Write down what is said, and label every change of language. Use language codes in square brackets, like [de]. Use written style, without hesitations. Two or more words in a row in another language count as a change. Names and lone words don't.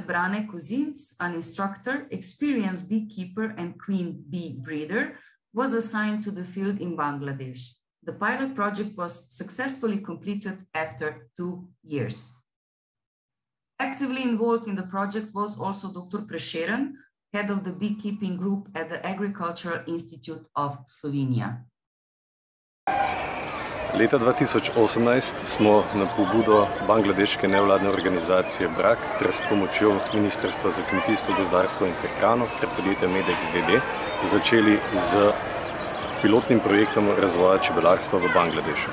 [en] Brane Kuzinc, an instructor, experienced beekeeper and queen bee breeder, was assigned to the field in Bangladesh. The pilot project was successfully completed after 2 years. Actively involved in the project was also Dr. Prešeren, head of the beekeeping group at the Agricultural Institute of Slovenia. [sl] Leta 2018 smo na pobudo bangladeške nevladne organizacije BRAC ter s pomočjo Ministrstva za kmetijstvo, gozdarstvo in prehrano ter podjetja Medex DD začeli z pilotnim projektom razvoja čebelarstva v Bangladešu.